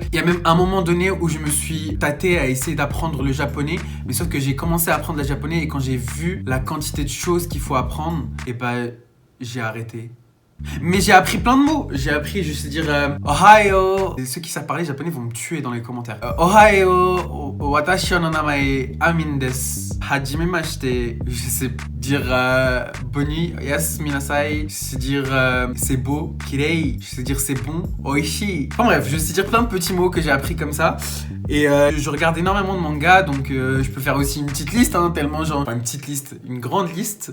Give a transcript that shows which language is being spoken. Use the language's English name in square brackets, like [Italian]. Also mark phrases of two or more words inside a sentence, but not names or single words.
[French] Il y a même un moment donné où je me suis tâté à essayer d'apprendre le japonais, mais sauf que j'ai commencé à apprendre le japonais et quand j'ai vu la quantité de choses qu'il faut apprendre, et j'ai arrêté. Mais j'ai appris plein de mots. J'ai appris, je sais dire Ohio. Et ceux qui savent parler japonais vont me tuer dans les commentaires. [Japanese] おはよう、私の名前アミンです. [French] Hajimemashite. Je sais dire boni, yes, minasai. Je sais dire c'est beau, kirei. Je sais dire c'est bon, oishi. Enfin bref, je sais dire plein de petits mots que j'ai appris comme ça. Et je regarde énormément de mangas, donc je peux faire aussi une petite liste, hein, tellement genre... Enfin, une petite liste, une grande liste.